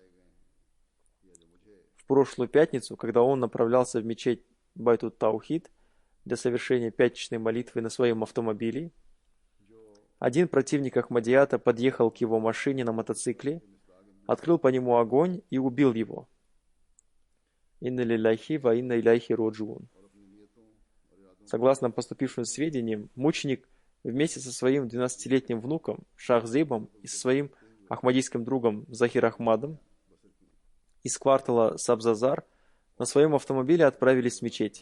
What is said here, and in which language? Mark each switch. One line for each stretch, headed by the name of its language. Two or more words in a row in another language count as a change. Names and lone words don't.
Russian: В прошлую пятницу, когда он направлялся в мечеть Байтут Таухид для совершения пятничной молитвы на своем автомобиле, один противник Ахмадията подъехал к его машине на мотоцикле, открыл по нему огонь и убил его.
Arabic: إنا لله وإنا إليه راجعون.
Russian: Согласно поступившим сведениям, мученик вместе со своим 12-летним внуком Шахзебом и со своим ахмадийским другом Захир Ахмадом из квартала Сабзазар на своем автомобиле отправились в мечеть.